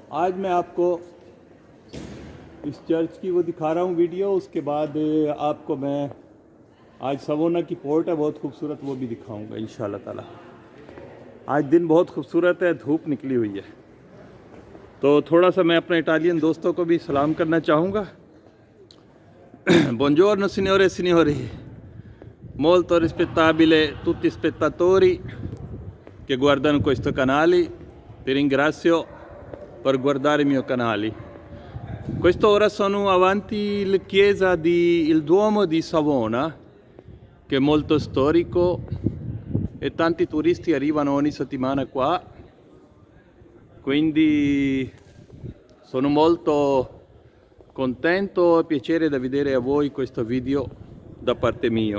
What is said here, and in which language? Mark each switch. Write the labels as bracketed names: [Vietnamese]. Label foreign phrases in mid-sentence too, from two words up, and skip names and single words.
[Hindi] आज मैं आपको इस चर्च की वो दिखा रहा हूँ वीडियो। उसके बाद आपको मैं आज सवोना की पोर्ट है बहुत खूबसूरत, वो भी दिखाऊंगा [Arabic] إن شاء الله تعالى. [Hindi] आज दिन बहुत खूबसूरत है, धूप निकली हुई है, तो थोड़ा सा मैं अपने इटालियन दोस्तों को भी सलाम करना चाहूँगा। [Italian] Buongiorno signore e signori, molto rispettabile tutti spettatori che guardano questo canale, vi ringrazio per guardare il mio canale. Quest'ora sono avanti la chiesa di il Duomo di Savona, che è molto storico e tanti turisti arrivano ogni settimana qua, quindi sono molto contento e piacere da vedere a voi questo video da parte mia.